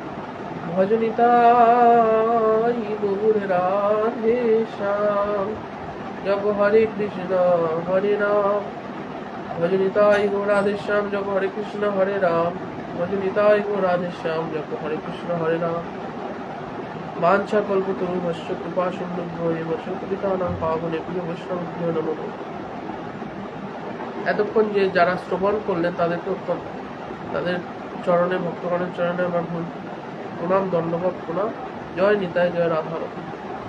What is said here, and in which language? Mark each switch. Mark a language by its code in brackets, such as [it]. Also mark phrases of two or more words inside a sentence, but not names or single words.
[bn] ভজনিতাই গৌর রাধে শ্যাম, জগ হরে কৃষ্ণ হরে রাম, ভজনিতাই গো রাধে শ্যাম, জগ হরে কৃষ্ণ হরে রাম, ভজনিতাই গো রাধে শ্যাম, জগ হরে কৃষ্ণ হরে রাম। [sa] বাঞ্ছা কল্পতরুভ্যশ্চ কৃপা সিন্ধুভ্যো এব চ পতিতানাং পাবনেভ্যো বৈষ্ণবেভ্যো নমঃ। [bn] এতক্ষণ যে যারা শ্রবণ করলেন তাদের চরণে, ভক্তগণের চরণে আমার প্রণাম, দণ্ডবত প্রণাম। জয় নিতাই, জয় রাধারমণ।